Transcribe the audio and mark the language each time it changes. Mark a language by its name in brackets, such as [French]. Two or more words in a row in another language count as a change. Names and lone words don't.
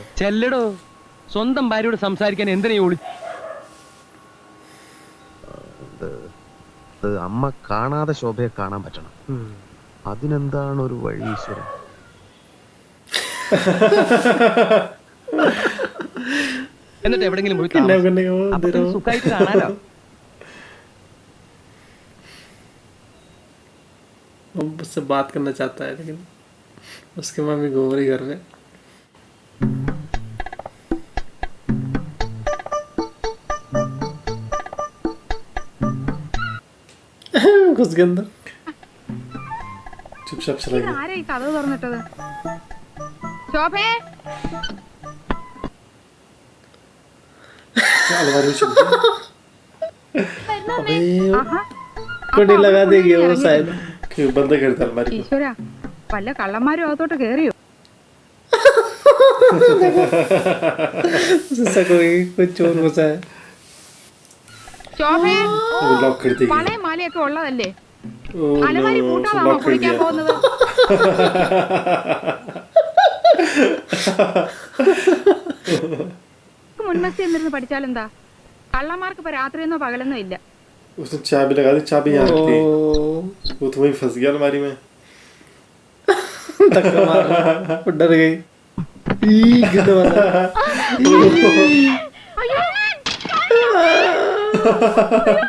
[Malayalam] ചെല്ലടോ, സ്വന്തം ഭാര്യയോട് സംസാരിക്കാൻ എന്തിനാ അമ്മ കാണാതെ ശോഭയെ കാണാൻ പറ്റണം. അതിനെന്താണ് ഒരു വഴി ഈശ്വരൻ? എന്നിട്ട് എവിടെങ്കിലും പോയി [Hindi] किडनैप करने का वो [Malayalam] അപ്പൊ [Hindi] दे रहा हूँ [Malayalam] സുഖമായിട്ട് കാണാലോ. [Hindi] वो उससे बात करना चाहता है लेकिन उसकी मम्मी घूम रही घर में घुस गए अंदर चुपचाप चला गया [Malayalam] ആരാ ഈ കഥ തുറന്നിട്ടത്? ശോഭേ, [Hindi] अलमारी में छुप गया अबे [Malayalam] ആഹാ, [Hindi] कुंडी लगा देगी वो शायद क्यों बंद करता अलमारी को [Malayalam] ഈശ്വരാ, വല്ല കള്ളന്മാരും അകത്തോട്ട് കേറിയോ? [Hindi] जैसा कोई चोर घुसा है [Malayalam] ശോഭേ, [Hindi] वो लॉक कर देगी [Malayalam] വളയും മാലയൊക്കെ ഉള്ളതല്ലേ? ओ അലമാരി [Hindi] नो [Malayalam] പൂട്ടാതാണോ [Hindi] लॉक कर [Malayalam] കുളിക്കാൻ [Hindi] दिया [Malayalam] പോകുന്നത്? മുൻമസ്തി എന്നിരുന്ന് പഠിച്ചാലെന്താ? കള്ളന്മാർക്ക് ഇപ്പൊ രാത്രിയെന്നോ പകലെന്നോ ഇല്ല. [Hindi] उसने चाबी लगा दी चाबी यहाँ थी वो तो वहीं फंस गया अलमारी में धक्का मारा वो डर गई गिद्ध वाला